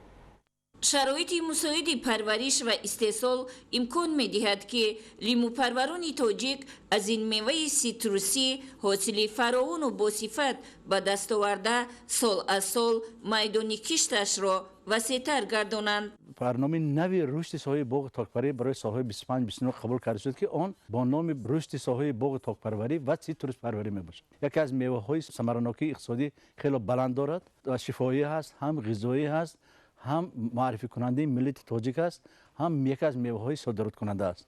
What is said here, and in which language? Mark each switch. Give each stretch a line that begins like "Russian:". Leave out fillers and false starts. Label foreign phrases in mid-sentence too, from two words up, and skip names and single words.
Tajik: шароити мусоиди парвариш ва истеҳсол имкон медиҳад ки лимӯпарварони тоҷик аз ин меваи ситрусӣ ҳосили фаровону босифат ба даст оварда сол аз сол майдони кишташро васеътар гардонанд. برنامه نوی رشد ساحه باغ تاکپروری برای سالهای 25-29 قبول کرده شد که آن با نام رشد ساحه باغ تاکپروری و سیتروس پروری میباشد. یکی از میوه‌های ثمره‌ناکی اقتصادی خیلی بلند دارد و شفایی هست، هم غذایی هست، هم معرفی کننده ملت تاجیک است، هم یکی از میوه‌های صادرات کننده است.